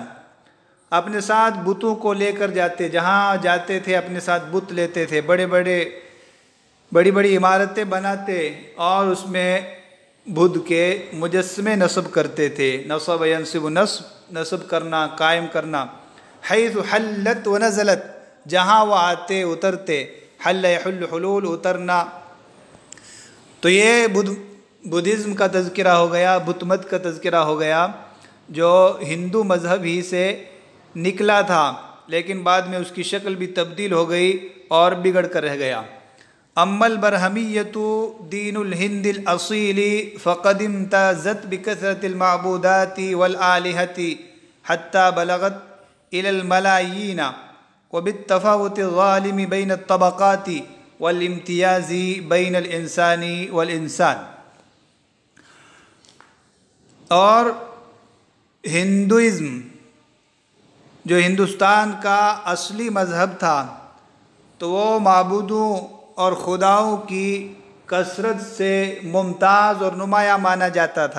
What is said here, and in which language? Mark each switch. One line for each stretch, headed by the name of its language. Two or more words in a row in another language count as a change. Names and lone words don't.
Urdu: اپنے ساتھ بتوں کو لے کر جاتے، جہاں جاتے تھے اپنے ساتھ بت لیتے تھے، بڑی بڑی عمارتیں بناتے اور اس میں بدھ کے مجسمے نصب کرتے تھے.
Arabic: نصب ينصب
Urdu: نصب کرنا، قائم کرنا.
Arabic: حيث حلت و نزلت,
Urdu: جہاں وہ آتے اترتے.
Arabic: حل يحل حلول,
Urdu: اترنا۔ تو یہ بدھ ازم کا تذکرہ ہو گیا، بت مت کا تذکرہ ہو گیا، جو ہندو مذہب ہی سے نکلا تھا، لیکن بعد میں اس کی شکل بھی تبدیل ہو گئی اور بگڑ کر رہ گیا.
Arabic: أما البرهمية دين الهند الأصيل فقد امتازت بكثرة المعبودات والآلهة حتى بلغت إلى الملايين وبالتفاوت الظالم بين الطبقات والامتياز بين الإنسان والإنسان.
Urdu: اور ہندو ازم جو ہندوستان کا اصلی مذہب تھا، تو وہ معبودوں اور خداؤں کی کثرت سے ممتاز اور نمایاں مانا جاتا تھا.